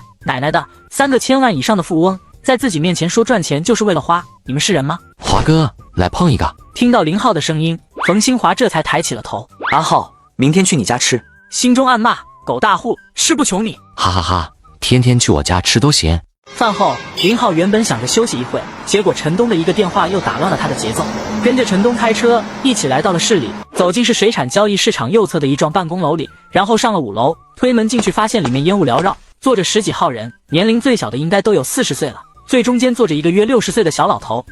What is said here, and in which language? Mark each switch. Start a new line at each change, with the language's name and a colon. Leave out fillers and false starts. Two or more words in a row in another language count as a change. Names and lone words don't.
Chinese: 奶奶的，3個千萬以上的富翁，在自己面前說賺錢就是為了花，你們是人嗎？華哥，來碰一個。聽到林浩的聲音，馮新華這才抬起了頭。阿浩，明天去你家吃。心中暗罵：狗大戶，誓不求你。哈哈哈，天天去我家吃都行。飯後，林浩原本想着休息一會，結果陳東的一個電話又打亂了他的節奏。跟着陳東開車一起來到了市裡，走進是水產交易市場右側的一幢辦公樓裡，然後上了5樓，推門進去發現裡面煙霧繚繞，坐着10幾號人，年齡最小的應該都有40歲了，最中間坐着一個約60歲的小老頭。